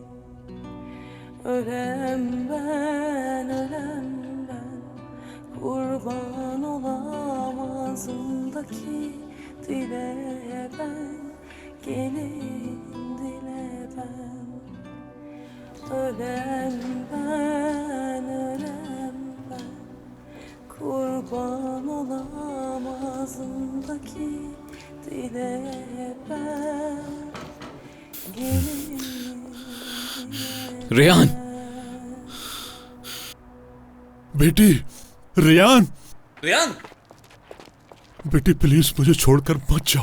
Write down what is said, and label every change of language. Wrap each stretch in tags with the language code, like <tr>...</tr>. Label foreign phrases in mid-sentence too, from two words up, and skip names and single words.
<tr>Ölem ben, kurban olam ağzımdaki dile ben, gelin dile ben. Ölem ben, kurban olam ağzımdaki dile ben, gelin.</tr> <hi>रेहान, बेटी, रेयान, रेयान, बेटी प्लीज मुझे छोड़कर मत जाओ।</hi>